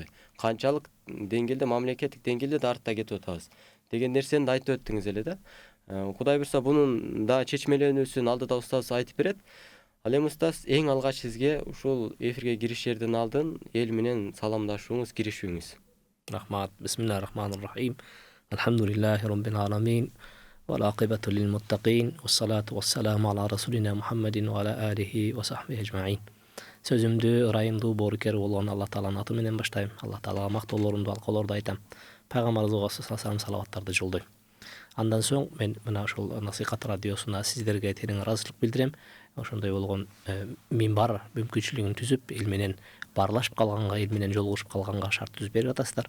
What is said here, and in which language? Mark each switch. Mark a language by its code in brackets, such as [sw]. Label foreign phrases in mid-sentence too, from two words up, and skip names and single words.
[ky] Канчалык деңгээлде, мамлекеттик деңгээлде да артта кетип атабыз деген нерсени да айтып өттүңүз эле да. Кудай буйрса бунун да чечмеленүүсүн алдыда устаз айтып берет. Ал эми устаз, эң алгач сизге ушул эфирге киришердин алдын эл менен саламдашууңуз, киришүүңүз. Рахмат. [ar] بسم الله الرحمن الرحيم. الحمد لله رب العالمين. والعاقبة للمتقين. والصلاة والسلام على رسولنا محمد وعلى آله وصحبه أجمعين. [ky] Сөзүмдү ырайымдуу боорукер болгон Аллах Тааланын аты менен баштайм. Аллах Таалага мактоолорумду, алкоолорду айтам. Пайгамбарыбызга салаваттарды жолдойм. Андан соң мен мына ушул насихат радиосуна сиздерге терең ыраазычылык билдирем. Ошондой болгон минбар мүмкүнчүлүгүн түзүп, эл менен баарлашып калганга, эл менен жолугушуп калганга шарт түзүп берип атасыздар.